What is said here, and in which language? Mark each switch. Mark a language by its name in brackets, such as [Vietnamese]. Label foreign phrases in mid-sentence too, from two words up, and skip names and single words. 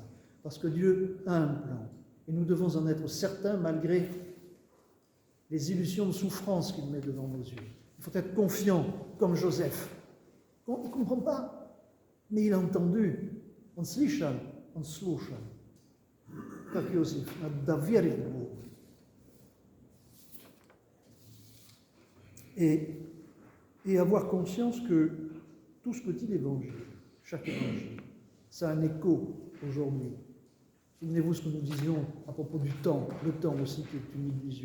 [French] Parce que Dieu a un plan. Et nous devons en être certains malgré les illusions de souffrance qu'il met devant nos yeux. Il faut être confiant, comme Joseph. On ne comprend pas, mais il a entendu. [Czech] On slyšel, on slušal. [Russian] Как Иосиф, надо верить Богу. [French] Et avoir conscience que tout ce que dit l'Évangile, chaque Évangile, ça a un écho aujourd'hui. Souvenez-vous ce que nous disions à propos du temps, le temps aussi qui est une illusion.